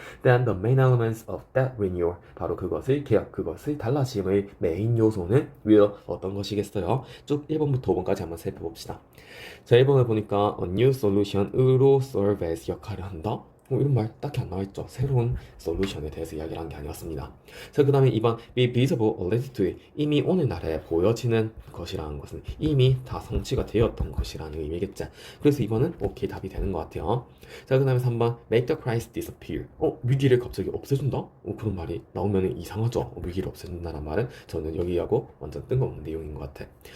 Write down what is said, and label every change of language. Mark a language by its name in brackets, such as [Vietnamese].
[English] Then the main elements of that renewal [Korean] 바로 그것의 개혁, 그것의 달라짐의 메인 요소는 will 어떤 것이겠어요? 쭉 1번부터 5번까지 한번 살펴봅시다. 자 1번을 보니까 [English] a new solution [Korean] 으로 [English] serve as [Korean] 역할을 한다. 이런 말 딱히 안 나와있죠. 새로운 솔루션에 대해서 이야기를 한 게 아니었습니다. 자, 그 다음에 2번 [English] be visible already to it. [Korean] 이미 오늘날에 보여지는 것이라는 것은 이미 다 성취가 되었던 것이라는 의미겠죠. 그래서 2번은 오케이 답이 되는 것 같아요. 자, 그 다음에 3번 [English] make the crisis disappear. [Korean] 위기를 갑자기 없애준다? 그런 말이 나오면 이상하죠. 위기를 없애준다는 말은 저는 여기하고 완전 뜬금없는 내용인 것 같아.